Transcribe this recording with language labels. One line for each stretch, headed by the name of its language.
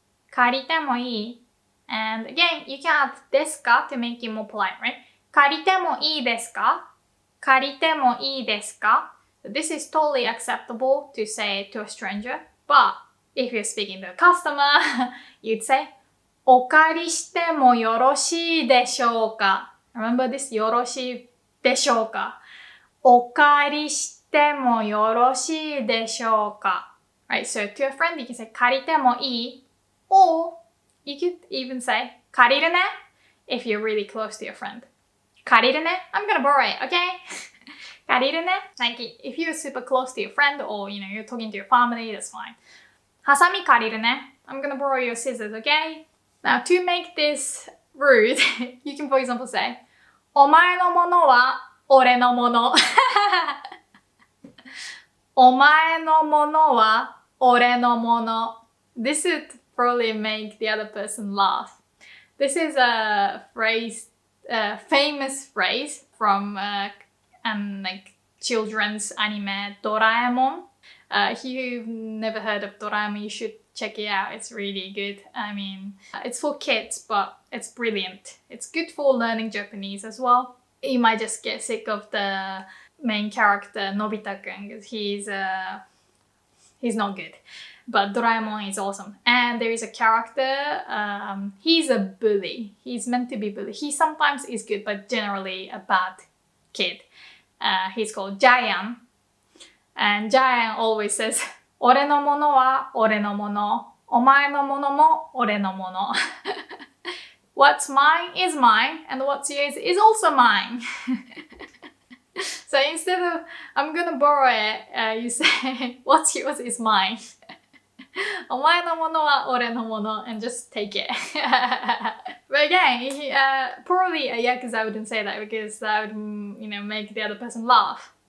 Japanese: 借りてもいい?
English: And again, you can add ですか to make it more polite, right?
Japanese: 借りてもいいですか?借りてもいいですか?
English: This is totally acceptable to say to a stranger, but if you're speaking to a customer, you'd say,
Japanese: お借りしてもよろしいでしょうか?
English: Remember this,
Japanese: よろしいでしょうか?お借りしてもよろしいでしょうか?
English: Right, so to a friend, you can say,
Japanese: 借りてもいい?
English: Or you could even say,
Japanese: 借りるね?
English: If you're really close to your friend.
Japanese: 借りるね?
English: I'm gonna borrow it, okay? 借りるね? Like, if you're super close to your friend or, you're talking to your family, that's fine.
Japanese: ハサミ借りるね?
English: I'm gonna borrow your scissors, okay? Now, to make this rude, you can, for example, say,
Japanese: お前のものは俺のもの. お前のものは俺のもの.
English: This would probably make the other person laugh. This is a phrase, famous phrase from like children's anime Doraemon. If you've never heard of Doraemon, you should check it out. It's really good. I mean, it's for kids, but it's brilliant. It's good for learning Japanese as well. You might just get sick of the main character Nobita-kun because he's not good. But Doraemon is awesome. And there is a character, he's a bully. He's meant to be bully. He sometimes is good, but generally a bad kid. He's called Giant. And Giant always says,
Japanese: 俺のものは俺のもの。お前のものも俺のもの。
English: What's mine is mine, and what's yours is also mine. So instead of, I'm gonna borrow it, you say, what's yours is mine.
Japanese: お前のものは俺のもの
English: and just take it. But again, probably a yakuza wouldn't say that because that would, make the other person laugh.